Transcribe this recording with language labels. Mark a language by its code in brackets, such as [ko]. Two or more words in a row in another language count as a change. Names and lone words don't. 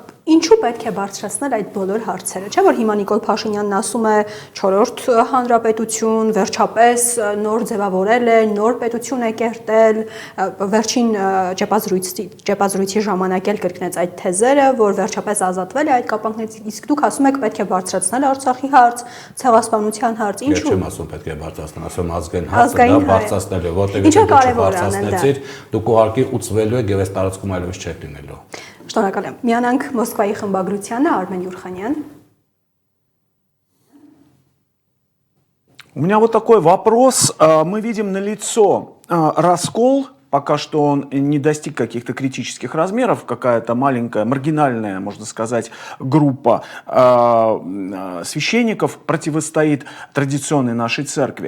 [hy] Ինչու պետք է բարձրացնել այդ բոլոր հարցերը, չէ՞ որ հիմա Նիկոլ Փաշինյանն ասում է 4-րդ հանրապետություն, վերջապես նոր ձևավորել է, նոր պետություն է կերտել, վերջին ճեպազրույցի ժամանակ էլ կրկնեց այդ թեզերը, որ վերջապես ազատվել է այդ կապանքներից, իսկ դուք ասում եք պետք է բարձրացնել Արցախի հարց, ցեղասպանության հարց, ինչու՞։ Ես չեմ ասում պետք է բարձրացնել, ասում ազգային հարցը դա բարձրացնել է, որտեղ եթե բարձրացնեցիր, դուք ուղղակի ուծվելու եք եւ այս տարածքում այլևս չեք լինելու։ Շնորհակալ եմ։ Միանանք Մոսկվայի խմբագրությանը, Արմեն Յուրխանյան։ [ru] У меня вот такой вопрос. Мы видим налицо раскол. Пока что он не достиг каких-то критических размеров, какая-то маленькая, маргинальная, можно сказать, группа священников противостоит традиционной нашей церкви.